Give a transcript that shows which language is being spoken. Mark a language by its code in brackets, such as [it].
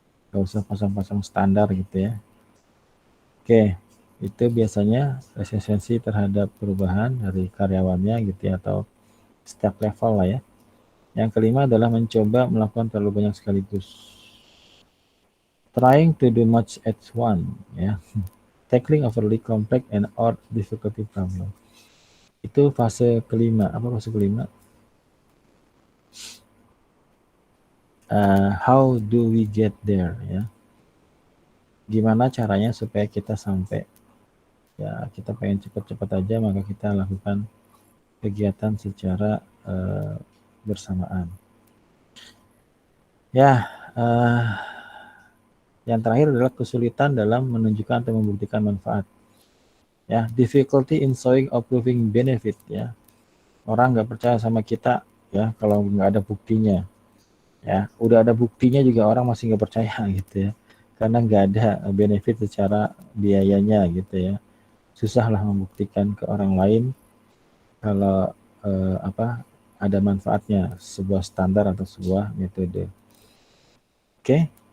[id] Nggak usah pasang-pasang standar gitu ya. Oke, itu biasanya resistensi terhadap perubahan dari karyawannya gitu ya, atau setiap level lah ya. Yang kelima adalah mencoba melakukan terlalu banyak sekaligus. [en] Trying to do much at once ya. Tackling overly complex and or difficulty problem. [id] Itu fase kelima. Apa fase kelima? [en] How do we get there [id] ya? Gimana caranya supaya kita sampai ya, kita pengen cepat-cepat aja, maka kita lakukan kegiatan secara bersamaan. Ya, yang terakhir adalah kesulitan dalam menunjukkan atau membuktikan manfaat. [en] Ya, difficulty in showing or proving benefit ya. [id] Orang nggak percaya sama kita ya kalau nggak ada buktinya. Ya, udah ada buktinya juga orang masih nggak percaya gitu ya. Karena nggak ada benefit secara biayanya gitu ya. Susahlah membuktikan ke orang lain kalau ada manfaatnya sebuah standar atau sebuah metode. Oke.